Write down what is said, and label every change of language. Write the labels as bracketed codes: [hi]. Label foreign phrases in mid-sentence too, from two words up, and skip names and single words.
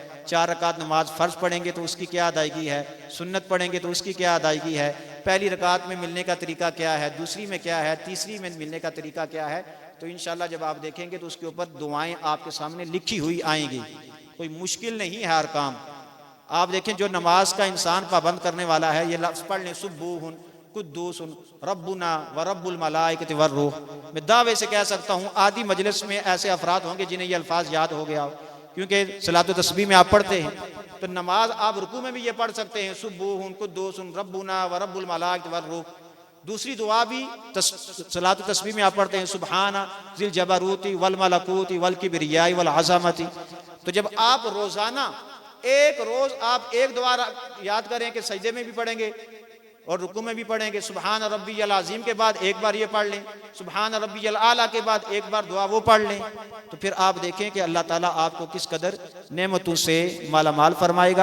[hi] 4 रकात नमाज फ़र्ज पढ़ेंगे तो उसकी क्या अदायगी है, सुन्नत पढ़ेंगे तो उसकी क्या अदायगी है, पहली रकात में मिलने का तरीका क्या है, दूसरी में क्या है, तीसरी में मिलने का तरीका क्या है। तो इंशाल्लाह जब आप देखेंगे तो उसके ऊपर दुआएं आपके सामने लिखी हुई आएंगी, कोई मुश्किल नहीं है हर काम। आप देखें जो नमाज का इंसान पाबंद करने वाला है, ये लफ्ज़ पढ़ लें [ar] سُبُّوحٌ قُدُّوسٌ رَبُّنَا وَرَبُّ الْمَلَائِكَةِ وَالرُّوحِ. [hi] मैं दावे से कह सकता हूँ आधी मजलिस में ऐसे अफराद होंगे जिन्हें ये अल्फाज याद हो गया हो, क्योंकि सलातो तस्बीह में आप पढ़ते हैं। तो नमाज आप रुकू में भी ये पढ़ सकते हैं [ar] سُبُّوحٌ قُدُّوسٌ رَبُّنَا وَرَبُّ الْمَلَائِكَةِ وَالرُّوحِ. [hi] दूसरी दुआ भी सलातो तस्बीह में आप पढ़ते हैं [ar] سبحان ذي الجبروت والملكوت والكبرياء والعظمة. [hi] तो जब आप रोज़ाना एक रोज़ आप एक दुआ याद करें कि सजदे में भी पढ़ेंगे और रुकू में भी पढ़ेंगे, [ar] سبحان ربي العظيم [hi] के बाद एक बार ये पढ़ लें, [ar] سبحان ربي الأعلى [hi] के बाद एक बार दुआ वो पढ़ लें, तो फिर आप देखें कि [ar] الله تعالى [hi] आपको किस कदर नेमतों से माला माल फरमाएगा।